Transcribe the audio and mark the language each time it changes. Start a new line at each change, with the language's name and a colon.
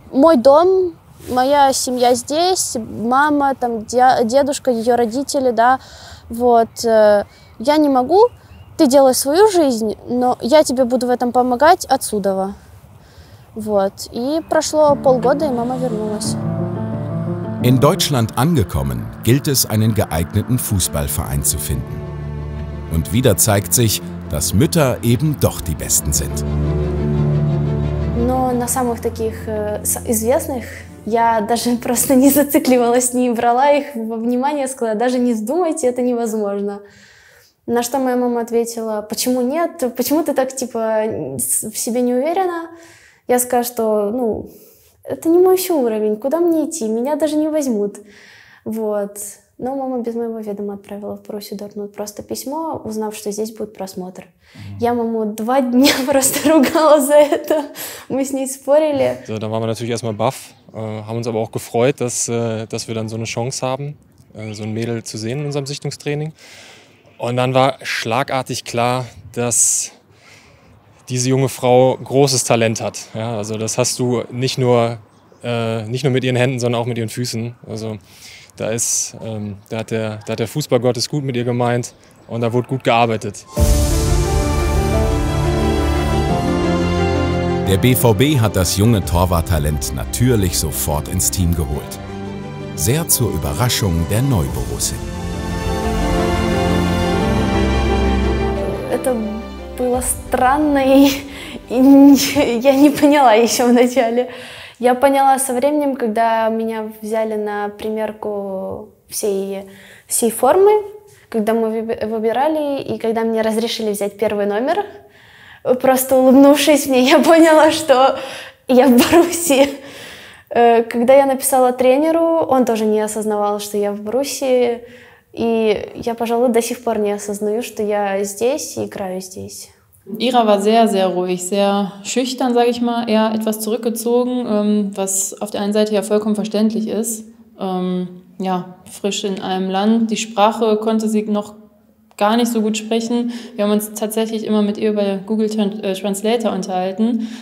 Russian: Мой дом, моя семья здесь, мама, там, дедушка, ее родители, да, вот. Я не могу, ты делай свою жизнь, но я тебе буду в этом помогать отсюда. Вот. И прошло полгода, и мама вернулась.
German: In Deutschland angekommen, gilt es, einen geeigneten Fußballverein zu finden. Und wieder zeigt sich, dass Mütter eben doch die Besten sind.
Russian: Но на самых таких известных я даже просто не зацикливалась, не брала их во внимание, сказала: даже не вздумайте, это невозможно. На что моя мама ответила: почему нет? Почему ты так, типа, в себе не уверена? Я сказала, что, это не мой еще уровень, куда мне идти, меня даже не возьмут. Вот. Но мама без моего ведома отправила в Боруссию Дортмунд просто письмо, узнав, что здесь будет просмотр. Я маму 2 дня просто ругала за это. Мы с ней спорили.
German: So, da waren wir natürlich erstmal baff, haben uns aber auch gefreut, dass wir dann so eine Chance haben, so ein Mädel zu sehen in unserem Sichtungstraining. Und dann war schlagartig klar, dass diese junge Frau großes Talent hat. Ja, also das hast du nicht nur mit ihren Händen, sondern auch mit ihren Füßen. Also da hat der Fußballgott es gut mit ihr gemeint und da wurde gut gearbeitet. Der BVB hat das junge Torwarttalent natürlich sofort ins Team geholt. Sehr zur Überraschung der Neuborussin.
Russian: Это было странно, и я не поняла еще вначале. Я поняла со временем, когда меня взяли на примерку всей формы, когда мы выбирали, и когда мне разрешили взять первый номер. Просто улыбнувшись мне, я поняла, что я в Боруссии. Когда я написала тренеру, он тоже не осознавал, что я в Боруссии. И я, пожалуй, до сих пор не осознаю, что я здесь и играю здесь.
German: Ira war sehr, sehr ruhig, sehr schüchtern, sage ich mal, eher etwas zurückgezogen, was auf der einen Seite ja vollkommen verständlich ist. Ja, frisch in einem Land, die Sprache konnte sie noch gar nicht so gut sprechen. Wir haben uns tatsächlich immer mit ihr über Google Translator unterhalten.